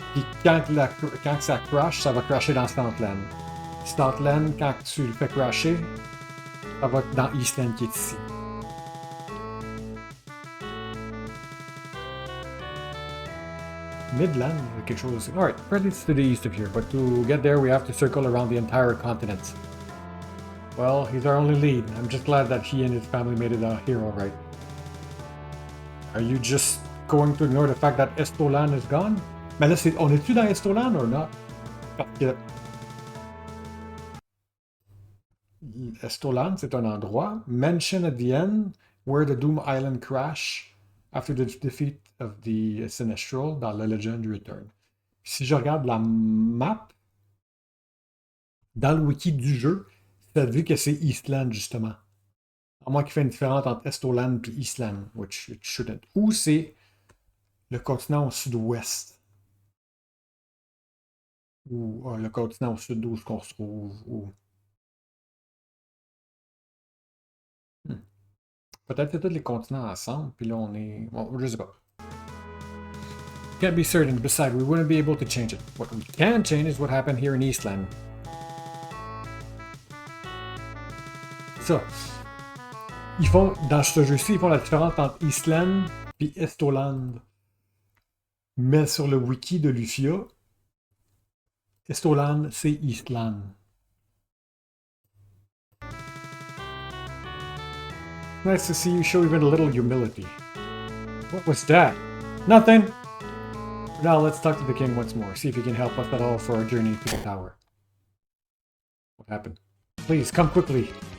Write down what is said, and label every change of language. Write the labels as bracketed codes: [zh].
[fr] Puis quand ça crash, ça va crasher dans Stoutland. Stoutland, quand tu le fais crasher, ça va être dans Eastland qui est ici. Midland, quelque chose aussi. [en] Alright, apparently it's to the east of here, but to get there we have to circle around the entire continent. Well, he's our only lead. I'm just glad that he and his family made it out here alright. Are you just going to ignore the fact that Estolan is gone? [fr] Mais là, on est-tu dans Estolan [en] or not? [fr] Parce que Estolan, c'est un endroit [en] mentioned at the end where the Doom Island crash after the defeat of the Sinestral [fr] dans le Legend Return. Si je regarde la map, dans le wiki du jeu, ça dit que c'est Eastland, justement. À moins qu'il fait une différence entre Estoland et Eastland, [en] which it shouldn't. [fr] Ou c'est le continent au sud-ouest. Ou le continent au sud où on se trouve. Ou... Peut-être que tous les continents ensemble, puis là on est... Bon, je sais pas. [en] Can't be certain. Besides, we wouldn't be able to change it. What we can change is what happened here in Eastland. [fr] Ça. Ils font, dans ce jeu-ci, ils font la différence entre Eastland et Estoland. Mais sur le wiki de Lufia, Estoland, c'est Eastland. [en] Nice to see you show even a little humility. What was that? Nothing! Now let's talk to the king once more, see if he can help us at all for our journey to the tower. What happened? Please, come quickly.